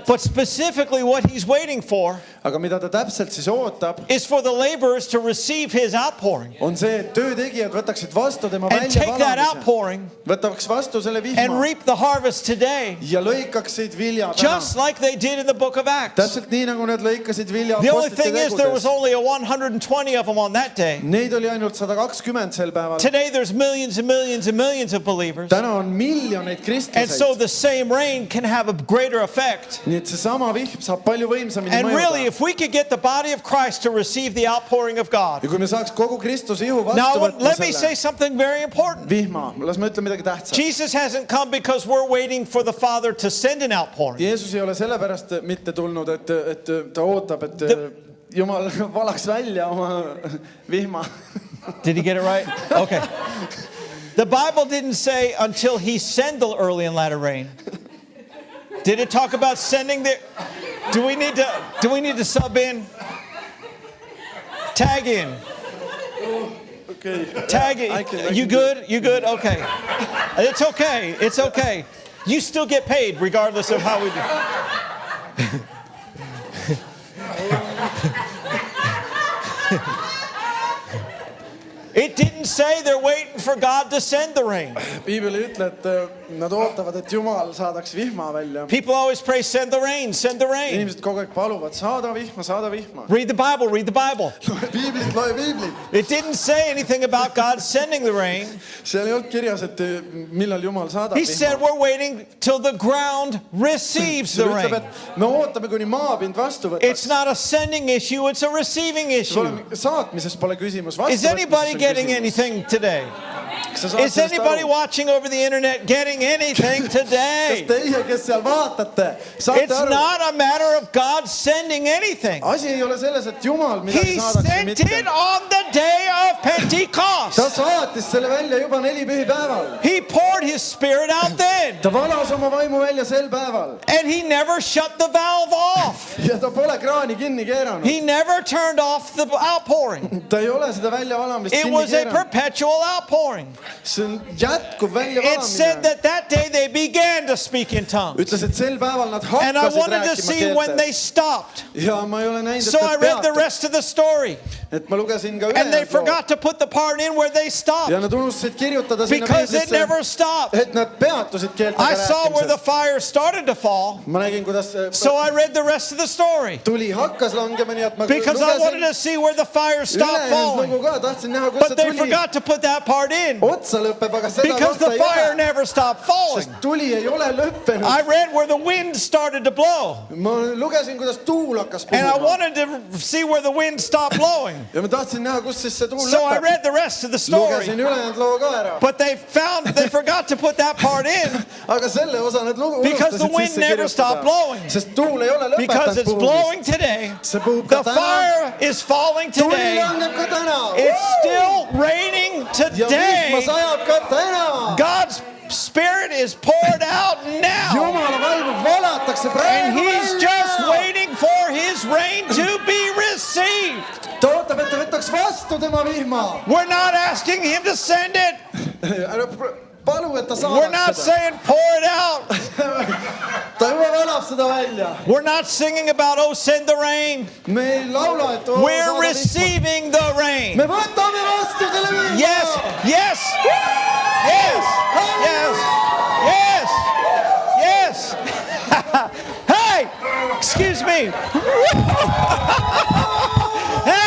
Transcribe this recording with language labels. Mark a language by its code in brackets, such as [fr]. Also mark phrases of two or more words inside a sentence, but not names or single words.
[en] But specifically what he's waiting for [et] Aga mida ta täpselt siis ootab, [en] is for the laborers to receive his outpouring [et] on see, et töötegijad võtaksid vastu tema [en] and take that [et] väljavalamise. [en] outpouring [et] Võtaks vastu selle [en] and [et] vihma [en] reap the harvest today, [et] ja lõikaksid vilja täna. [en] just like they did in the book of Acts. [et] Täpselt nii, nagu nad lõikasid vilja [en] The only [et] apostlite [en] thing is there was [et] tegudes. [en] only a 120 of them on that day. [et] Neid oli ainult 120 sel päeval. [en] Today there's millions and millions and millions of believers. [et] Täna on miljoneid [en] And so [et] kristlaseid. [en] the same rain can have a greater effect. [et] Nii et seesama vihm saab palju võimsamini [en] And really, [et] mõjuda. [en] if we could get the body of Christ to receive the outpouring of God. [et] Ja kui me saaks kogu Kristuse ihu [en] Now, [et] vastu võtma [en] let me say [et] selle [en] something very important. [et] vihma, las ma ütlen midagi tähtsat. [en] Jesus hasn't come because we're waiting for the Father to send an outpouring. [et] Jeesus ei ole sellepärast mitte tulnud, et ta ootab, et Jumal valaks välja oma vihma. [en] Did he get it right? Okay. The Bible didn't say until he sent the early and latter rain. Did it talk about sending the... Do we need to sub in? Tag in. Okay. Tag it. I can You do good? You good? Okay. It's okay. It's okay. You still get paid regardless of how we do. It didn't say they're waiting for God to send the rain. [et] Piibel ei ütle, et nad ootavad, et Jumal saadaks vihma välja. [en] People always pray, send the rain, send the rain. [et] Inimesed kogu aeg paluvad, saada vihma, saada vihma. [en] Read the Bible, read the Bible. [et] Loe piiblit, loe piiblit. [en] It didn't say anything about God sending the rain. [et] Seal ei olnud kirjas, et millal Jumal saadab [en] He said [et] vihma. [en] we're waiting till the ground receives [et] See [en] the [et] ütleb, [en] rain. [et] et me ootame, kuni maapind vastu [en] It's [et] võtaks. [en] not a sending issue, it's a receiving issue. [et] Saatmises pole küsimus. [en] Is anybody getting anything today? Is anybody watching over the internet getting anything [et] Kas [en] today? [et] teie, kes seal vaatate, saate [en] It's [et] aru? [en] not a matter of God sending anything. [et] Asi ei ole selles, et Jumal midagi [en] He [et] saadaks või [en] sent [et] mitte. [en] it on the day of [et] Ta [en] Pentecost. [et] saatis selle välja juba 4 pühipäeval. [en] He poured his spirit out then. [et] Ta valas oma vaimu välja sel päeval. [en] And he never shut the valve off. [et] Ja ta pole kraani kinni keeranud. [en] He never turned off the outpouring. [et] Ta ei ole seda väljavalamist [en] It [et] kinni [en] was a [et] keeranud. [en] perpetual outpouring. [et] See on jätkuv [en] It said [et] väljavalamine. [en] that that day they began to speak in tongues. [et] Ütles, et sel päeval nad [en] And I [et] hakkasid [en] wanted to [et] rääkima [en] see when they [et] keeltes. [en] stopped. [et] Ja ma ei ole näinud, [en] So I [et] et [en] read the [et] nad [en] rest of the story. [et] Et ma lugesin ka [en] And they [et] ülejäänud loo. [en] forgot to put the part in where they stopped [et] Ja nad unustasid kirjutada sinna [en] because it [et] peeglisse, [en] never stopped. [et] et nad peatusid keeltega [en] I saw where the [et] rääkimisest. [en] fire started to fall. [et] Ma nägin, kuidas [en] So I read the rest of the story [et] tuli hakkas langema, nii et ma [en] because I wanted [et] lugesin [en] to see where the fire stopped [et] ülejäänud [en] falling. [et] lugu ka, tahtsin näha, kus [en] But [et] see [en] they [et] tuli [en] forgot to put that part in [et] otsa lõpeb, aga seda [en] because [et] kohta [en] the [et] ei [en] fire [et] ole. [en] never stopped falling. [et] Sest tuli ei ole lõppenud. [en] I read where the wind started to blow. [et] Ma lugesin, kuidas tuul hakkas [en] And I [et] puhuma. [en] wanted to see where the wind stopped blowing. [et] Ja ma tahtsin näha, kus siis see tuul [en] So I [et] lõpeb. [en] read the rest of the story. [et] Lugesin ülejäänud loo ka ära. [en] But they forgot to put that part in [et] Aga selle osa nad [en] because the [et] unustasid [en] wind [et] sisse [en] never stopped [et] kirjutada. [en] blowing. [et] Sest tuul ei ole [en] Because [et] lõpetanud [en] it's [et] puhumist. [en] blowing today. [et] See puhub [en] The [et] ka täna. [en] fire is falling [et] Tuli [en] today. [et] langeb ka täna. [en] It's still raining [et] Ja vihma [en] today. [et] sajab ka täna. [en] God's Spirit is poured out now. [et] Jumala vaimu valatakse [en] And [et] praegu [en] He's just [et] välja. [en] waiting for His rain to be received. [et] Ta ootab, et ta võtaks vastu tema vihma. [en] We're not asking Him to send it. [et] Ära palu, et ta [en] We're not [et] saadaks seda. [en] saying pour it out. [et] Ta juba valab seda välja. [en] We're not singing about, oh, send the rain. [et] Me ei laula, et [en] We're [et] saada vihma. [en] receiving the rain. [et] Me võtame vastu selle vihma. [en] Yes, yes, yes, yes, yes, yes. Hey, excuse me.